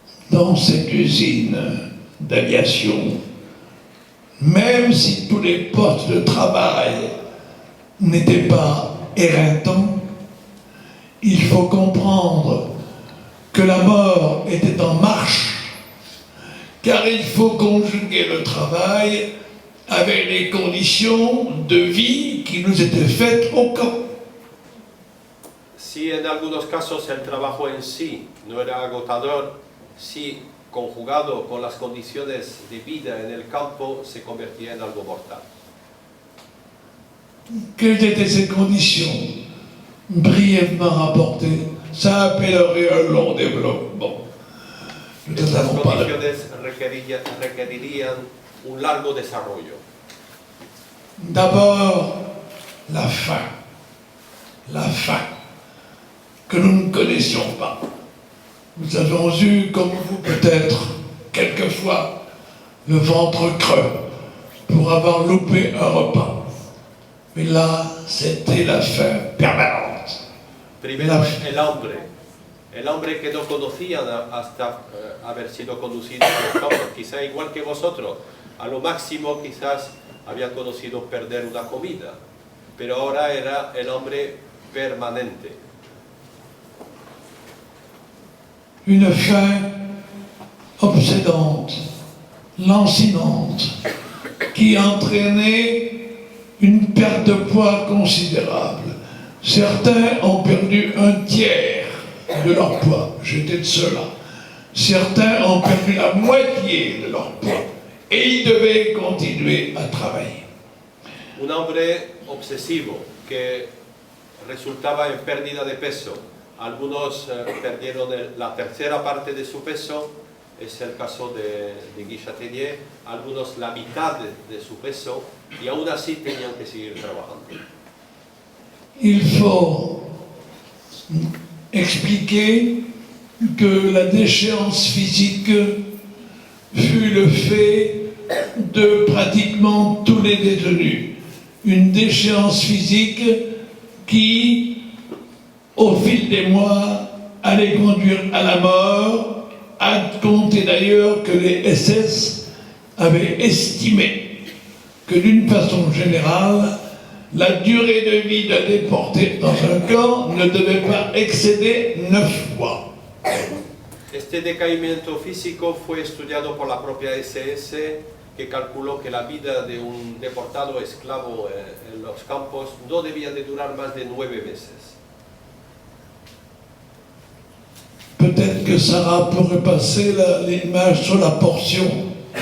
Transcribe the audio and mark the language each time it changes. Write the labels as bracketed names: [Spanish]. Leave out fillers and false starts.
[French] Dans cette usine d'aviation, même si tous les postes de travail n'étaient pas éreintants, il faut comprendre que la mort était en marche, car il faut conjuguer le travail avec les conditions de vie qui nous étaient faites au camp. [Spanish] Si en algunos casos el trabajo en sí no era agotador, si conjugado con las condiciones de vida en el campo se convertía en algo mortal. [French] Quelles étaient ces conditions? Brièvement rapportées ça appellerait un long développement. Nous [Spanish] Estas [French] n'avons pas le... [Spanish] condiciones requerirían un largo desarrollo. [French] D'abord, la faim que nous ne connaissions pas. Nous avons eu, comme vous peut-être, quelquefois, le ventre creux pour avoir loupé un repas. Mais là, c'était la faim permanente. [Spanish] Primero, el hambre que no conocían hasta haber sido conducidos a los campos. Quizá igual que vosotros, a lo máximo quizás habían conocido perder una comida, pero ahora era el hambre permanente. [French] Une faim obsédante, lancinante, qui entraînait une perte de poids considérable. Certains ont perdu un tiers de leur poids, j'étais de ceux-là. Certains ont perdu la moitié de leur poids et ils devaient continuer à travailler. [Spanish] Un hambre obsesivo que resultaba en pérdida de peso. Algunos perdieron la tercera parte de su peso, es el caso de Guy Chatelier, algunos la mitad de su peso y aún así tenían que seguir trabajando. [French] Il faut expliquer que la déchéance physique fut le fait de pratiquement tous les détenus. Une déchéance physique qui, au fil des mois, allait conduire à la mort, à compter d'ailleurs que les SS avaient estimé que d'une façon générale, la durée de vie d'un déporté dans un camp ne devait pas excéder 9 mois. [Spanish] Este decaimiento físico fue estudiado por la propia SS, que calculó que la vida de un deportado esclavo en los campos no debía de durar más de 9 meses. [French] Peut-être que Sarah pourrait passer l'image sur la portion.